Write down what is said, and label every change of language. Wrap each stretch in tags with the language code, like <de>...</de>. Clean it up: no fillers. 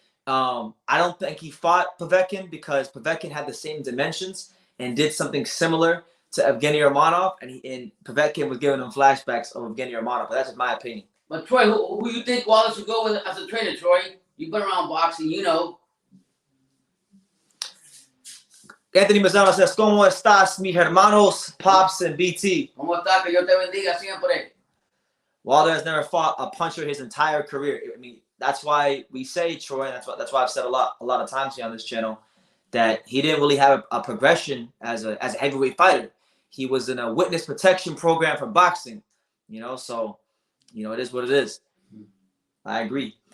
<en>I don't think he fought Povetkin because Povetkin had the same dimensions and did something similar to Evgeny Romanov. And Povetkin was giving him flashbacks of Evgeny Romanov. But that's just my opinion. But, Troy, who you think Wilder should go with as a trainer, Troy? You've been around boxing, you know.</en> <es>Anthony Mazzano says, ¿Cómo estás, mis hermanos, Pops and BT? ¿Cómo está? Que Dios te bendiga siempre.</es> <en>Wilder has never fought a puncher his entire career. I mean, that's why we say, Troy, and that's why I've said a lot of times here on this channel, that he didn't really have a progression as a heavyweight fighter. He was in a witness protection program for boxing, you know, so, you know, it is what it is. I agree.</en>